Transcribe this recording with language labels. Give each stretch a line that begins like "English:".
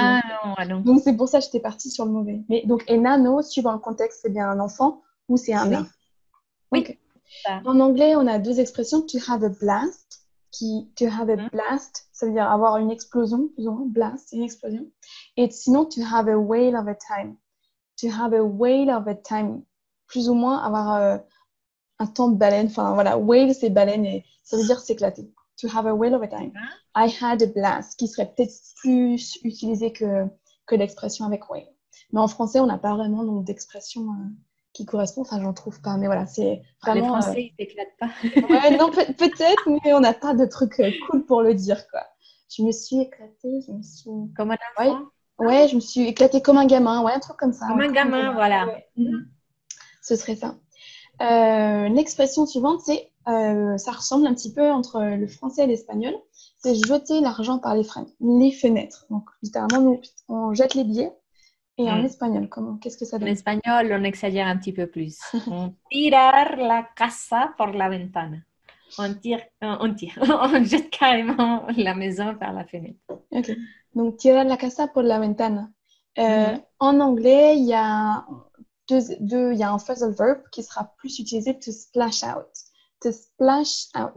French: Ah marché. non, ah non. Donc c'est pour ça que j'étais partie sur le mauvais. Mais donc, enano, suivant le contexte, c'est bien un enfant ou c'est un nain. Oui, Ok. oui. Ça. En anglais, on a deux expressions.
English: To have a blast,
French: to have a blast, ça veut dire avoir une explosion, plus ou moins. Blast, c'est une explosion. Et sinon,
English: to have a whale of a time. To have a whale of a time,
French: plus ou moins avoir un temps de baleine. Enfin, voilà, whale, c'est baleine et ça veut dire s'éclater.
English: To have a whale of a time. I had a blast,
French: qui serait peut-être plus utilisé que l'expression avec whale. Mais en français, on n'a pas vraiment d'expression qui correspond. Enfin, j'en trouve pas. Mais voilà, c'est Les vraiment... Français, ils s'éclatent pas. Ouais, non, peut-être, mais on n'a pas de truc cool pour le dire, quoi. Je me suis éclatée, je me suis... Comme un Ouais, enfant. ouais, je me suis éclatée comme un gamin. Ouais, un truc comme ça. Comme Ouais, un comme gamin, voilà. Ouais. Ce serait ça. L'expression suivante, c'est... ça ressemble un petit peu entre le français et l'espagnol. C'est jeter l'argent par les fenêtres. Donc, littéralement, nous, on jette les billets. Et en espagnol, qu'est-ce que ça En donne? espagnol, on exagère un petit peu plus.
Spanish: On tirar la casa por la ventana.
French: On on jette carrément la maison par la fenêtre. Ok. Donc,
Spanish: tirar la casa por la ventana.
French: En anglais, il y a il y a un phrasal verb qui sera plus utilisé,
English: to splash out. To splash out.